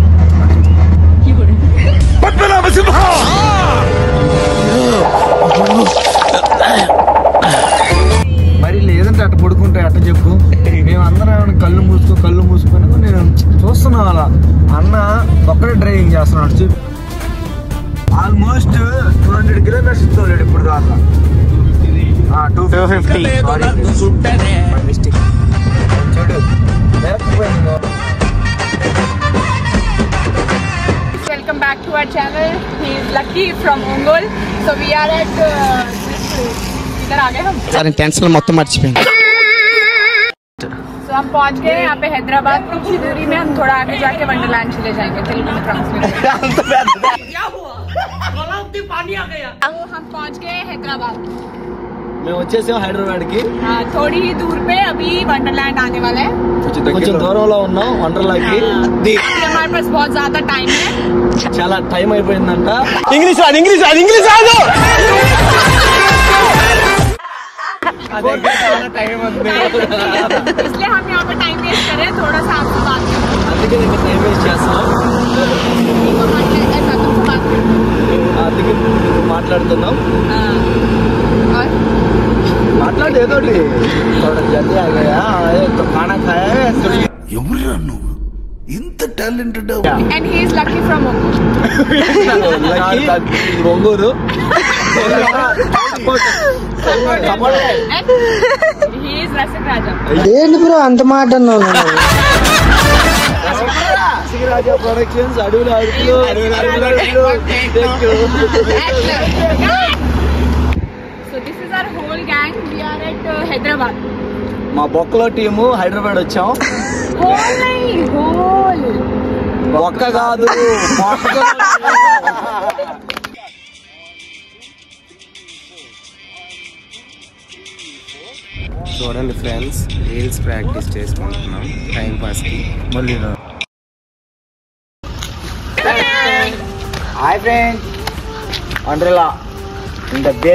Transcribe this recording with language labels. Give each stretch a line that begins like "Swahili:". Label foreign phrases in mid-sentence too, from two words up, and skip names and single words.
Telugu: మరి లేదంటే అట్ట పడుకుంటే అట్ట చెప్పు. మేము అందరం కళ్ళు మూసుకొని నేను చూస్తున్నా అలా. అన్న ఒక్కడే డ్రైవింగ్ చేస్తున్నాడు. చెప్పు, ఆల్మోస్ట్ 200 కిలోమీటర్స్ ఇస్తాడు ఇప్పుడు దాకా. 250.
English: Welcome back to our channel. He is Lucky from Ongole. So we are at
Hindi: इधर आ गए हम. सारे टेंशन
Telugu: మొత్తం మర్చిపోయాను.
Hindi: So हम पहुंच गए यहाँ पे हैदराबाद. कुछ ही दूरी में हम थोड़ा आगे जाके वंडरलैंड चले जाएंगे. तेलुगु में ट्रांसलेट. क्या हुआ? पानी आ गया. हम पहुंच गए हैदराबाद.
Telugu: మేము వచ్చేసాం హైదరాబాద్ కి.
Hindi: थोड़ी ही दूर पे अभी वंडरलैंड आने वाला है.
Telugu: కొంచెం దూరంలో ఉన్నాం వండర్లాకి.
Hindi: हमारे पास बहुत ज्यादा टाइम है.
Telugu: చాలా టైం అయిపోయిందంట. ఇంగ్లీష్ రాదు.
Hindi: इसलिए हम यहाँ पे
English: time waste
Hindi: कर रहे हैं. थोड़ा सा आपसे बात
Telugu: అందుకే నేను
English: time waste
Telugu: చేస్తున్నాం. అందుకే మాట్లాడుతున్నాం. మాట్లాడు ఏదోటి.
Hindi: जल्दी आ गया खाना खाया.
Telugu: ఎవరురా నువ్వు ఇంత టాలెంటెడ్?
English: And he is Lucky from Ongole.
Telugu: ఒంగూరు.
English: And he is Rasik Raja.
Telugu: ఏంటి బ్రో అంత మాట అన్నావు? రాజా ప్రొడక్షన్స్, అడవులు అడుగులు.
English: So this is our whole gang. We are at Hyderabad.
Telugu: మా బొక్కలో టీము హైదరాబాద్ వచ్చాం.
English: Whole nahi, whole.
Telugu: బొక్క కాదు, బొక్క. చూడండి
English: friends, reels practice
Telugu: చేసుకుంటున్నాం టైం పాస్కి. మళ్ళీ
English: hi friends, Wonderla in the day.